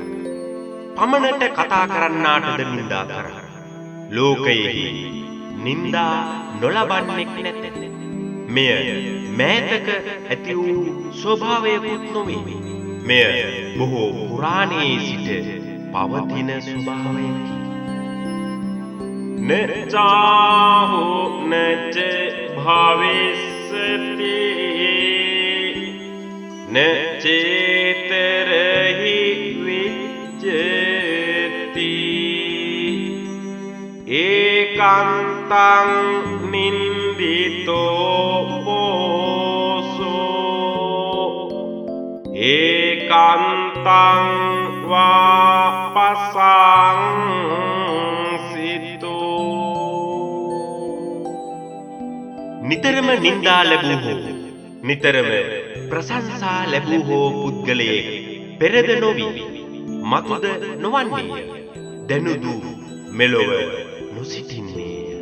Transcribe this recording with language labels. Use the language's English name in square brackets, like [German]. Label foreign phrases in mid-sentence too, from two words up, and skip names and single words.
[Sinhala] පමණට කතා කරන්නාටද නින්දා කරයි. ලෝකයෙහි නින්දා නොලබන්නෙක් නැත. මෙය මෑතක ඇති වූ ස්වභාවයකුත් නොවේ. මෙය බොහෝ පුරාණයේ සිට පවතින ස්වභාවයකි. [Pali] නචාහු නච භවිස්සති නචේතරහි විජ්ජති ඒකාන්තං නින්දිතෝ පෝසෝ ඒකාන්තං වාපසංසිතෝ [Sinhala] නිතරම නින්දා ලැබූ හෝ නිතරම ප්‍රශංසා ලැබූ හෝ පුද්ගලයෙක් පෙරද නොවී මතුද නොවන්නේය. දැනුදු මෙලොව නොසිටින්නේය.